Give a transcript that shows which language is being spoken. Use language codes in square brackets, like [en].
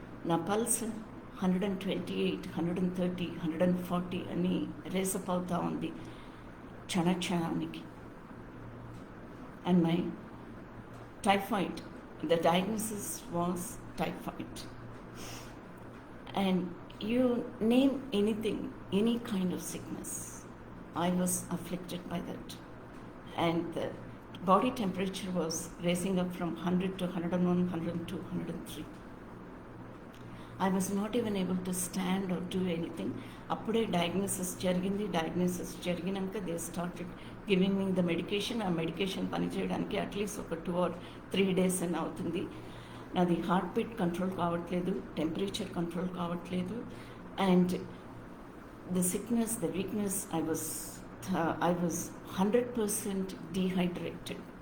[te] నా పల్స్ 128, 130, 140 అని రేసప్ అవుతూ ఉంది క్షణానికి. And my typhoid, the diagnosis was typhoid. And you name anything, any kind of sickness, [en] I was afflicted by that. And the body temperature was raising up from 100 to 101, 102, 103. I was not even able to stand or do anything. [te] అప్పుడే diagnosis జరిగినాక they started giving మీ the medication. ఆ medication పనిచేయడానికి at least ఒక [en] 2 or 3 days [te] అని అవుతుంది. నాది heart beat control కావట్లేదు, temperature control కావట్లేదు, and the sickness, the weakness, [en] I was 100% dehydrated.